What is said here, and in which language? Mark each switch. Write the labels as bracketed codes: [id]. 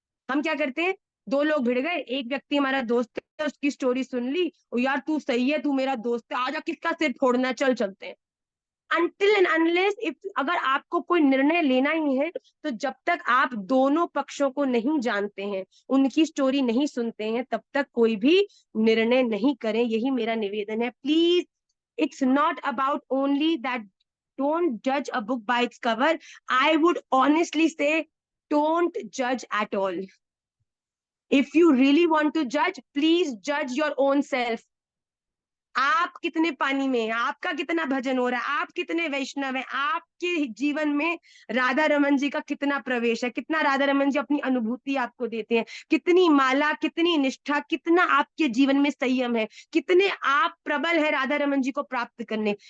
[hi] हम क्या करते हैं, दो लोग भिड़ गए, एक व्यक्ति हमारा दोस्त है, उसकी स्टोरी सुन ली, ओ यार तू सही है, तू मेरा दोस्त है, आजा किसका सिर फोड़ना, चल चलते हैं। [en] until and unless if, [hi] अगर आपको कोई निर्णय लेना ही है, तो जब तक आप दोनों पक्षों को नहीं जानते हैं, उनकी स्टोरी नहीं सुनते हैं, तब तक कोई भी निर्णय नहीं करें। यही मेरा निवेदन है। [en] Please, it's not about only that, don't judge a book by its cover. I would honestly say don't judge at all. If you really want to judge, please judge your own self. [hi] आप कितने पानी में हैं, आपका कितना भजन हो रहा है, आप कितने वैष्णव हैं, आपके जीवन में राधा रमन जी का कितना प्रवेश है, कितना राधा रमन जी अपनी अनुभूति आपको देते हैं, कितनी माला, कितनी निष्ठा, कितना आपके जीवन में संयम है, कितने आप प्रबल है राधा रमन जी को प्राप्त करने।